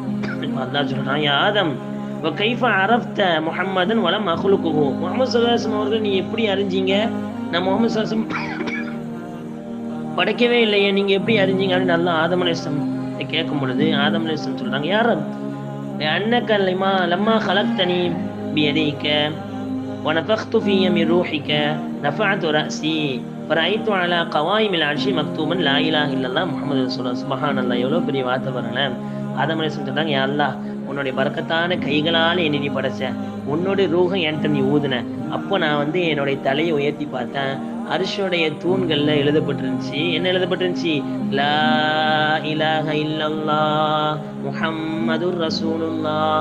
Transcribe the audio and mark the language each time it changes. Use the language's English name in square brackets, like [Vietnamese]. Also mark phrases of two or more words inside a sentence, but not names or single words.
[Tamil] இப்போ அல்லாஹ் சொல்றான், [Arabic] يا آدم و كيف عرفت محمدا ولم أخلقه. [Tamil] முஹம்மது [Arabic] صلى الله عليه وسلم [Tamil] அவர்கள் நீ எப்படி அறிஞ்சீங்க? நான் முஹம்மது [Arabic] صلى الله عليه وسلم [Tamil] படைக்கவே இல்லையே, நீங்க எப்படி அறிஞ்சீங்க அப்படின்னு அல்லாஹ் ஆதம் அலைஹிஸ்ஸலாம் கேட்கும் பொழுது ஆதம் அலைஹிஸ்ஸலாம் சொல்றாங்க, [Arabic] يا رب إنك لما خلقتني بيديك ونفخت فيه من روحك رفعت رأسي فرأيت على قوائم العرش مكتوبا لا إله إلا الله محمد رسول الله. سبحان الله, [Tamil] எவ்வளோ பெரிய வார்த்தை பாருங்களேன். ஆதம் அலைஹிஸ்ஸலாம் சொல்றாங்க, [Arabic] يا الله, [Tamil] உன்னுடைய பரக்கத்தான கைகளால் என்னை நீ படைச்ச, உன்னுடைய ரூஹை என்கிட்ட நீ ஊதுன. அப்போ நான் என்னுடைய தலையை உயர்த்தி பார்த்தேன், அர்ஷுடைய தூண்கள்ல எழுதப்பட்டிருந்துச்சு. என்ன எழுதப்பட்டிருந்துச்சு? [Arabic] لا إله إلا الله محمد رسول الله.